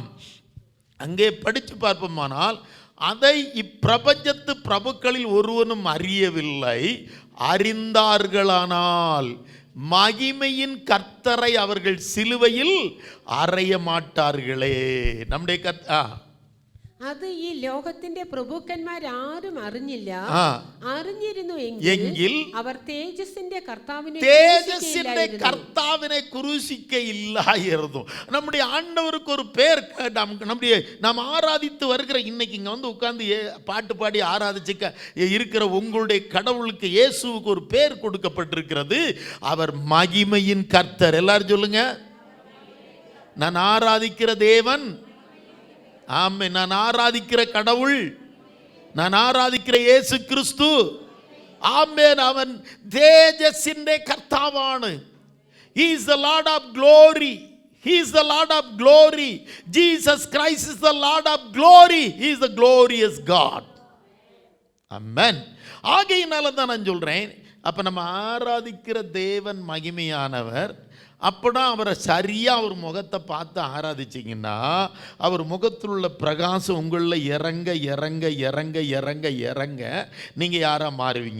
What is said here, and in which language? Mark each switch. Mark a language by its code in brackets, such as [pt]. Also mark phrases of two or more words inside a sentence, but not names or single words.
[ta] அங்கே படித்து பார்ப்போமானால், அதை இப்பிரபஞ்சத்து பிரபுக்களில் ஒருவனும் அறியவில்லை, அறிந்தார்களானால் மகிமையின் கர்த்தரை அவர்கள் சிலுவையில் அறைய மாட்டார்களே. நம்முடைய [ml] അത് ഈ ലോകത്തിന്റെ പ്രഭുക്കന്മാർ ആരും അറിഞ്ഞില്ല. അറിഞ്ഞിരുന്നു എങ്കിൽ അവർ തേജസ്സിന്റെ കർത്താവിനെ [ta] குருசிக்கையில்லாயிருந்தோம். நம்முடைய ஆண்டவருக்கு ஒரு பேர், நாம் ஆராதித்து வருகிற இன்னைக்கு இங்க வந்து உட்கார்ந்து பாட்டு பாடி ஆராதிச்சுக்க இருக்கிற உங்களுடைய கடவுளுக்கு, இயேசுவுக்கு ஒரு பேர் கொடுக்கப்பட்டிருக்கிறது. அவர் மகிமையின் கர்த்தர். எல்லாரும் சொல்லுங்க, நான் ஆராதிக்கிற தேவன். ஆமென். நான் ஆராதிக்கிற கடவுள், நான் ஆராதிக்கிற இயேசு கிறிஸ்து. [ml] ஆமென். അവൻ തേജസിന്റെ കർത്താവാണ്. [en] He is the Lord of glory. He is the Lord of glory. Jesus Christ is the Lord of glory. He is the glorious God. [ta] ஆமென். ஆகையினால தான் நான் சொல்றேன், அப்ப நம்ம ஆராதிக்கிற தேவன் மகிமையானவர். அப்போனா அவரை சரியாக அவர் முகத்தை பார்த்து ஆராதிச்சிங்கன்னா அவர் முகத்தில் உள்ள பிரகாசம் உங்களில் இறங்க இறங்க இறங்க இறங்க இறங்க நீங்கள் யாராக மாறுவீங்க?